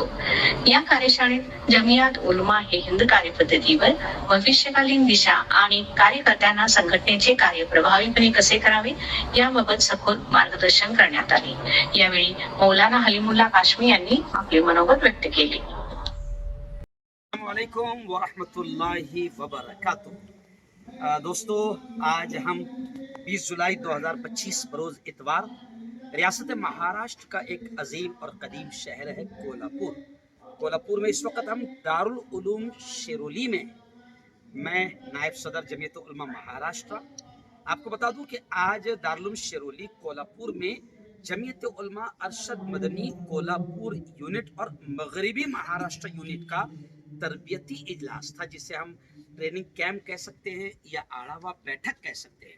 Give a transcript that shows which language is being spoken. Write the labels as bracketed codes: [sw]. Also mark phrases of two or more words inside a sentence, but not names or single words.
[mr] या कार्यशाळेत जमियात उलमा ए हिंद कार्यपद्धतीवर, भविष्यकालीन दिशा आणि कार्यकर्त्यांना संघटनेचे कार्य प्रभावीपणे कसे करावे याबाबत सखोल मार्गदर्शन करण्यात आले। यावेळी मौलाना हलीमुल्ला काश्मी यांनी आपले मनोगत व्यक्त केले। [ar] السلام عليكم ورحمة الله وبركاته. [ur] دوستو، آج ہم 20 جولائی 2025 بروز اتوار ریاست مہاراشٹر کا ایک عظیم اور قدیم شہر ہے کولہاپور میں اس وقت ہم دار العلوم شیرولی میں ہیں. میں نائب صدر جمعیت علماء مہاراشٹر۔ آپ کو بتا دوں کہ آج دار العلوم شیرولی کولہاپور میں جمعیت علماء ارشد مدنی کولہاپور یونٹ اور مغربی مہاراشٹر یونٹ کا تربیتی اجلاس تھا، جسے ہم [en] training camp [ur] کہہ سکتے ہیں یا [mr] आढ़ावा बैठक [ur] کہہ سکتے ہیں.